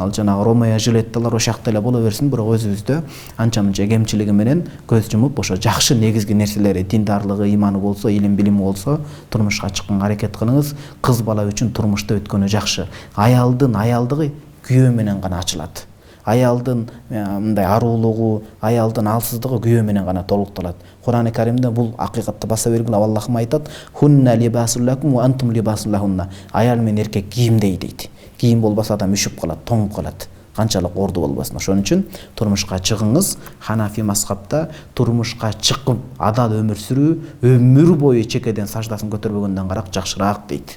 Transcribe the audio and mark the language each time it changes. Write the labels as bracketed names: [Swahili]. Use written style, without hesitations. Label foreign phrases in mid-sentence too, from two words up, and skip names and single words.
[Kyrgyz] Ал жанагы Ромео Жилетталар ошакта эле боло берсин, бирок өзүбүздө анча мынча кемчилиги менен көз жумуп ошо жакшы негизги нерселери, диндарлыгы, иманы болсо, илим билими болсо, турмушка чыкканга аракет кылыңыз. Кыз бала үчүн турмушта өткөнү жакшы. Аялдын аялдыгы күйөө менен гана ачылат. Аялдын мындай арулугу, аялдын алсыздыгы күйөө менен гана толукталат. Кур'ан-ы Каримде бул акыйкатты баса бергиле Аллахым айтат: [Arabic] "هن لباس لكم وأنتم لباس لهن". [Kyrgyz] Аял менен эркек кийимдей дейт. Кийим болбаса адам үшүп калат, тоңуп калат. Канчалык орду болбасын. Ошон үчүн турмушка чыгыңыз. Ханафи мазхабта турмушка чыгып адал өмүр сүрүү өмүр бою чекеден саждасын көтөрбөгөндөн карак жакшыраак дейт.